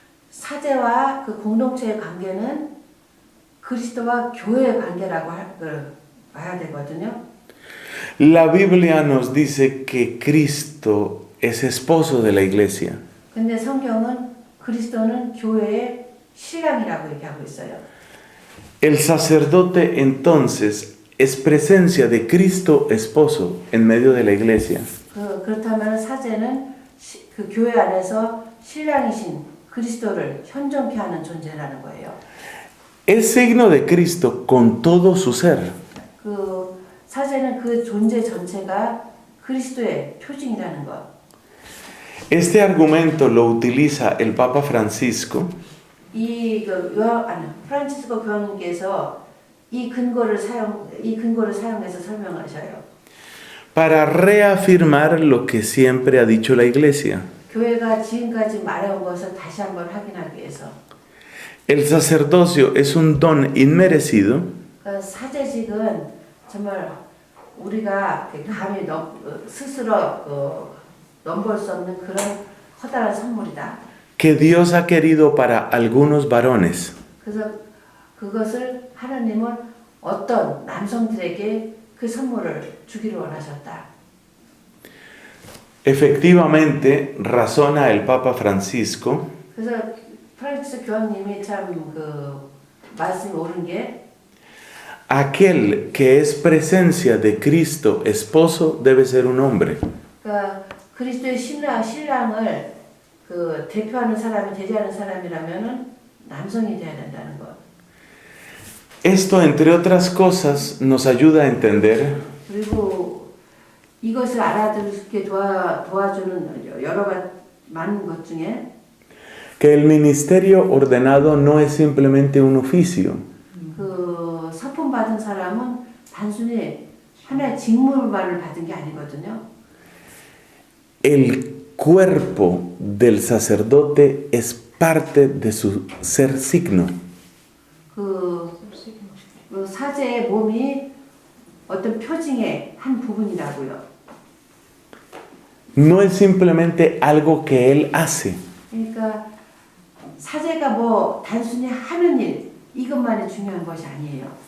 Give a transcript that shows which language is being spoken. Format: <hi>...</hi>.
<ko>사제와 그 공동체의 관계는 그리스도와 교회의 관계라고 봐야 되거든요.</ko> <es>La Biblia nos dice que Cristo es esposo de la iglesia.</es> <ko>근데 성경은 그리스도는 교회의 신랑이라고 얘기하고 있어요.</ko> <es>El sacerdote entonces es presencia de Cristo esposo en medio de la iglesia.</es> <ko>그렇다면 사제는 그 교회 안에서 신랑이신 그리스도를 현존케 하는 존재라는 거예요.</ko> <es>Es signo de Cristo con todo su ser.</es> <ko>사제는 그 존재 전체가 그리스도의 표징이라는 것.</ko> <es>Este argumento lo utiliza el Papa Francisco</es> <ko>프란치스코 교황님께서 이 근거를 사용해서 설명하셔요.</ko> <es>para reafirmar lo que siempre ha dicho la iglesia.</es> <ko>교회가 지금까지 말해온 것을 다시 한번 확인하기 위해서.</ko> <es>El sacerdocio es un don inmerecido</es> <ko>사제직은 정말 우리가 감히 스스로 넘볼 수 없는 그런 커다란 선물이다.</ko> <es>que Dios ha querido para algunos varones.</es> <ko>그래서 그것을 하나님은 어떤 남성들에게 그 선물을 주기를 원하셨다.</ko> <es>Efectivamente, razona el Papa Francisco</es> <ko>그래서 프란치스 교황님이 참 말씀이 옳은 게</ko> <es>aquel que es presencia de Cristo esposo debe ser un hombre.</es> <ko>그러니까 그리스도의 신랑을 대표하는 사람이 대리하는 사람이라면은 남성이 돼야 된다는 것.</ko> <es>Esto, entre otras cosas, nos ayuda a entender</es> <ko>그리고 이것을 알아들게 도와주는 많은 것 중에</ko> <es>que el ministerio ordenado no es simplemente un oficio,</es> <ko>그 서품 받은 사람은 단순히 하나의 직무만을 받은 게 아니거든요.</ko> <es>el cuerpo del sacerdote es parte de su ser signo.</es> <ko>그 사제의 몸이 어떤 표징의 한 부분이라고요.</ko> <es>No es simplemente algo que él hace,</es> <ko>그러니까 사제가 뭐 단순히 하는 일 이것만이 중요한 것이 아니에요.</ko>